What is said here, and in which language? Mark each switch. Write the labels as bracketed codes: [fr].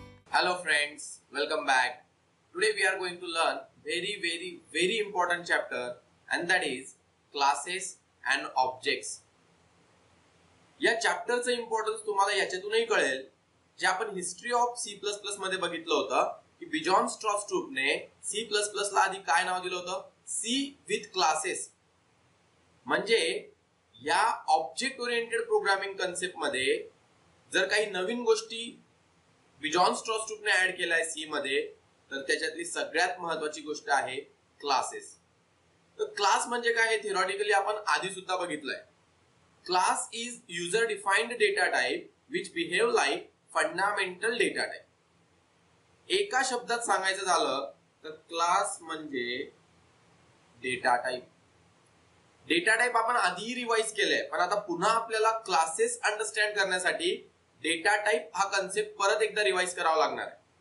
[en] Hello friends, welcome back. Today we are going to learn very important chapter, and that is classes and objects. [mr] या चॅप्टरचं importance तुम्हाला याच्यातूनही कळेल जे आपण history of C++ मध्ये बघितलं होतं की बिजॉन स्ट्रॉस्ट्रूपने C++ ला आधी काय नाव दिलं होतं, सी विथ क्लासेस. म्हणजे या ऑब्जेक्ट ओरिएंटेड प्रोग्रामिंग कन्सेप्ट मध्ये जर काही नवीन गोष्टी बिजॉन स्ट्रॉस्ट्रूपने ऍड केलाय सी मध्ये, तर त्याच्यातली सगळ्यात महत्वाची गोष्ट आहे क्लासेस. तर क्लास म्हणजे काय हे थिओरिटिकली आपण आधी सुद्धा बघितलंय. [en] Class is user defined data type which behave like fundamental data type. [mr] एका शब्दात सांगायचं झालं तर क्लास म्हणजे डेटा टाइप. डेटा टाइप आपण आधी रिवाइज केलंय, पण आता पुन्हा आपल्याला क्लासेस अंडरस्टँड करण्यासाठी डेटा टाइप हा कन्सेप्ट परत एकदा रिवाइज करावा लागणार आहे.